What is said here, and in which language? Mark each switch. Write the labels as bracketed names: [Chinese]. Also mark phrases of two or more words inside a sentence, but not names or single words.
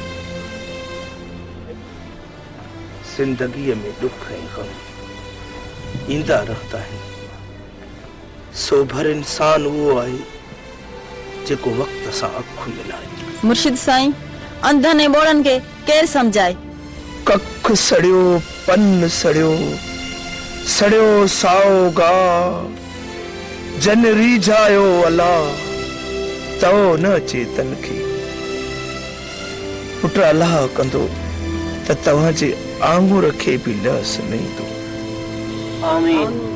[Sindhi] जिंदगीअ में दुख ऐं ग़म ईंदा रहंदा आहिनि सोभर इंसान उहो आहे जेको वक़्त सां अखि मिलाए। मुर्शिद साईं अंधनि ऐं ॿोड़नि खे केरु सम्झाए। कख सड़ियो पन सड़ियो सड़ियो साओ गा जन रीझायो अला तो न चेतन खे पुट अलाह कंदो त तव्हांजे आंगुर खे बि लस न ईंदो। आमीन।